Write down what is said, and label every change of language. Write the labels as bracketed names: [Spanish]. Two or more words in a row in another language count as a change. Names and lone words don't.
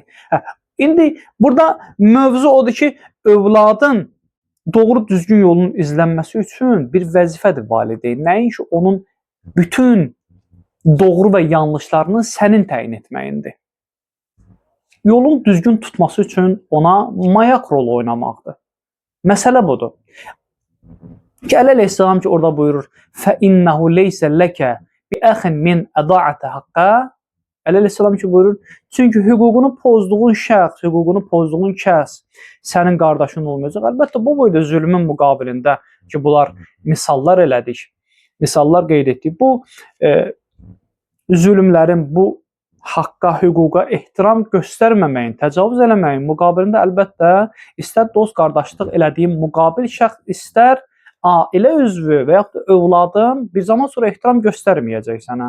[Azerbaijani] İndi burada mövzu odur ki, övladın doğru düzgün yolun izlənməsi üçün bir vəzifədir valideyn. Nəinki onun bütün doğru və yanlışlarını sənin təyin etməyindir. Yolun düzgün tutması üçün ona mayak rolu oynamaqdır. Məsələ budur. Əli əleyhissalam ki, orada buyurur: [Arabic] فَإِنَّهُ لَيْسَ لَكَ بِأَخٍ مِنْ أَضَاعَةَ حَقَّ. [Azerbaijani] Əli əleyhissalam ki, buyurur, çünki hüququnu pozduğun şəxs, hüququnu pozduğun kəs sənin qardaşın olmayacaq. Əlbəttə, bu boyda zülmün müqabilində ki, bunlar misallar elədik, misallar qeyd etdik. Bu zülmlərin, bu haqqa, hüquqa ehtiram göstərməməyin, təcavüz eləməyin müqabilində əlbəttə istər dost qardaşlıq elədiyin müqabil şəxs, istər ailə üzvü və yaxud da övladın bir zaman sonra ehtiram göstərməyəcək sənə.